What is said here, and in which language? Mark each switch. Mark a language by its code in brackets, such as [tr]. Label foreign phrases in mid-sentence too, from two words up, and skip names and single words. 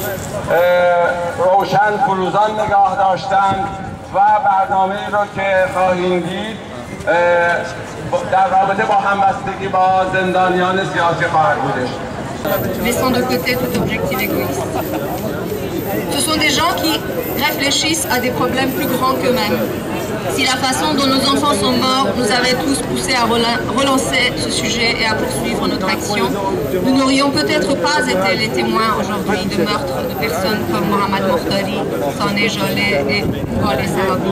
[fa] روشن فروزان نگاه داشتند و برنامه رو که خواهیم دید در رابطه با همبستگی با زندانیان سیاسی خواهد بودش. [fr] Laissant de côté tout objectif égoïste. Ce sont des gens qui réfléchissent à des problèmes plus grands qu'eux-mêmes. Si la façon dont nos enfants sont morts nous avait tous poussés à relancer ce sujet et à poursuivre notre action, nous n'aurions peut-être pas été les témoins aujourd'hui de meurtres de personnes comme Mohamed Mortari, Sané Jolet et Walid Sahabi.